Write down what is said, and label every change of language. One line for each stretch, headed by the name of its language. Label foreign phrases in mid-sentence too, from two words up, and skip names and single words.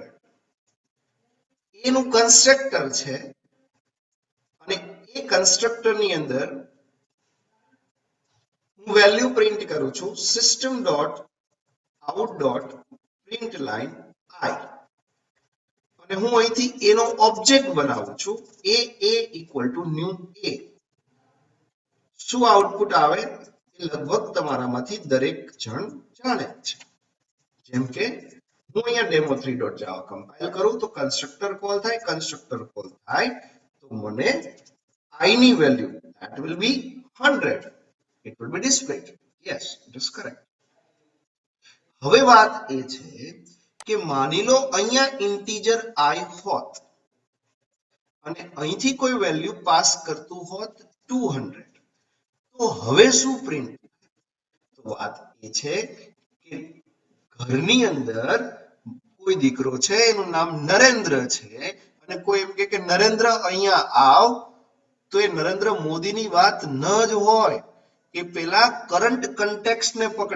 Gujarati: એનું કન્સ્ટ્રક્ટર છે અને એ કન્સ્ટ્રક્ટર ની અંદર હું
English: value print
Gujarati: કરું છું
English: system dot out dot println
Gujarati: I અને હું અહીંથી એનો ઓબ્જેક્ટ બનાવું છું a
English: equal to new a.
Gujarati: શું આઉટપુટ આવે એ લગભગ તમારામાંથી દરેક જણ જાણે છે. જેમ કે હું અહીંયા demo3.java કમ્પાઇલ કરું તો
English: constructor call
Gujarati: થાય,
English: constructor call
Gujarati: થાય તો મને I ની વેલ્યુ
English: that will be 100. It will be displayed. Yes, it is correct.
Gujarati: હવે વાત એ છે કે માની લો અહીંયા
English: integer I
Gujarati: હોત અને અહીંથી કોઈ
English: value pass
Gujarati: કરતું હોત 200, તો હવે શું પ્રિન્ટ? તો વાત એ છે કે ઘરની અંદર કોઈ દીકરો છે એનું નામ નરેન્દ્ર છે અને કોઈ એમ કે નરેન્દ્ર અહીંયા આવ, તો એ નરેન્દ્ર મોદીની વાત ન જ હોય, કે પેલા
English: current context
Gujarati: ને પકડે.